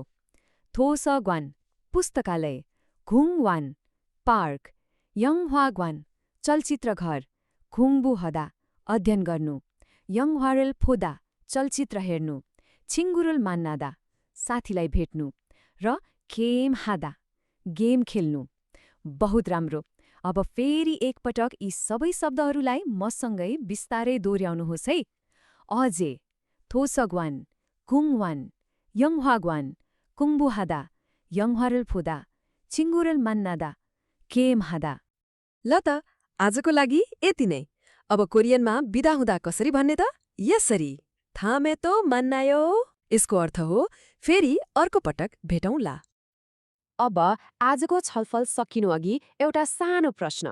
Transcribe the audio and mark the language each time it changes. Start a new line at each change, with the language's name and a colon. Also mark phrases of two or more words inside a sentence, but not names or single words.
Nepali: थोसग्वान पुस्तकालय, घुङवान पार्क, यङह्वाग्वान चलचित्रघर, खुङबुहदा अध्ययन गर्नु,
Korean: 영화를 보다
Nepali: चलचित्र हेर्नु,
Korean: 친구를 만나다
Nepali: साथीलाई भेट्नु र खेमहादा गेम खेल्नु। बहुत राम्रो। अब फेरि एकपटक यी सबै शब्दहरूलाई मसँगै बिस्तारै दोहोर्याउनुहोस् है।
Korean: 아제, 도서관, 공원, 영화관, 공부하다, 영화를 보다, 친구를 만나다, 게임하다.
Nepali: ल त आजको लागि यति नै। अब कोरियनमा बिदा हुँदा कसरी भन्ने त?
Korean: यसरी, 다음에 또 만나요.
Nepali: यसको अर्थ हो फेरि अर्को पटक भेटौँला। अब आजको छलफल सकिनु अघि एउटा सानो प्रश्न।